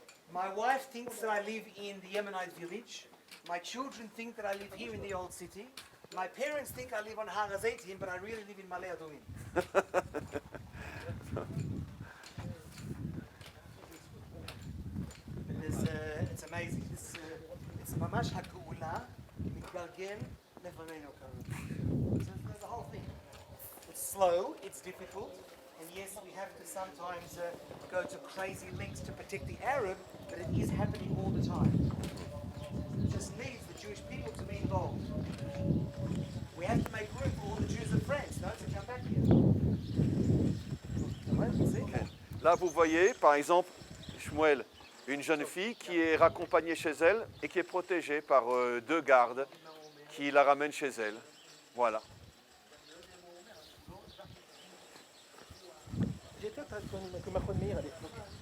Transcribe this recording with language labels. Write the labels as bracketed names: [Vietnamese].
[English] my wife thinks that I live in the Yemenite village. My children think that I live here in the old city. My parents think I live on Har HaZeitim, but I really live in Malei Adumim. It's amazing. [Hebrew] It's ממש הגאולה מתגלגל לפנינו כרגע. [English] So there's the whole thing. It's slow, it's difficult, and yes, we have to sometimes go to crazy lengths to protect the Arab, but it is happening all the time. It just needs the Jewish people to be involved. We have to make room for all the Jews of France, no, to come back here. Okay. [French] Là, vous voyez, par exemple, Shmuel, une jeune fille qui est raccompagnée chez elle et qui est protégée par deux gardes qui la ramènent chez elle. Voilà. J'étais avec Mahmoud Meir à l'époque.